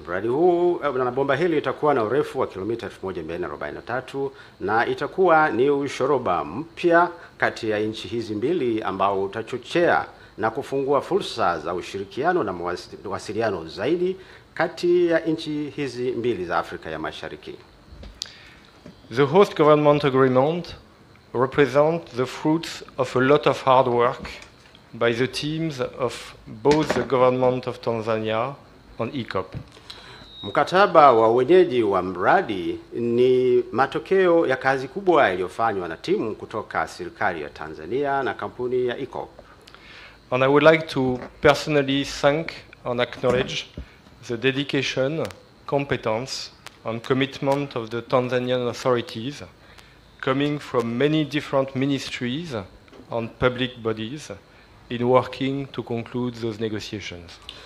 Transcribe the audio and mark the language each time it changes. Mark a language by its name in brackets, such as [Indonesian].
[Swahili] Mradi huu na bomba hili itakuwa na urefu wa kilomita 1443 na itakuwa ni ushoroba mpya kati ya nchi hizi mbili ambao utachochea na kufungua fursa za ushirikiano na mawasiliano zaidi kati ya nchi hizi mbili za Afrika ya Mashariki. [English] The host government agreement represents the fruits of a lot of hard work by the teams of both the government of Tanzania and ICOP. [Swahili] Mkataba wa uwenyeji wa mradi ni matokeo ya kazi kubwa iliyofanywa na timu kutoka serikali ya Tanzania na kampuni ya ICOP. [English] And I would like to personally thank and acknowledge the dedication, competence and commitment of the Tanzanian authorities coming from many different ministries and public bodies in working to conclude those negotiations.